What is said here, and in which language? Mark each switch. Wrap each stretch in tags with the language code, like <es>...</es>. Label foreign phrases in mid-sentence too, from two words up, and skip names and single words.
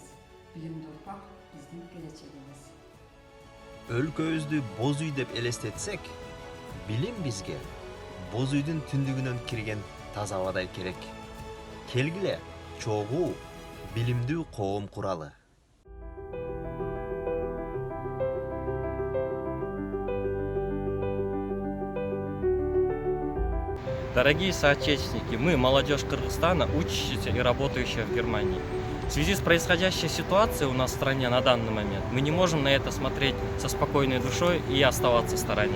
<ky>Билимди урпак биздин келечегибиз. Өлкөбүздү боз үй деп элестетсек, билим бизге боз үйдүн түндүгүнөн кирген таза абадай керек. Келгиле, чогуу, билимдүү коом куралы.</ky> <ru>Дорогие соотечественники, мы, молодежь Кыргызстана, учащаяся и работающая в Германии. В связи с происходящей ситуацией у нас в стране на данный момент, мы не можем на это смотреть со спокойной душой и оставаться в стороне.</ru>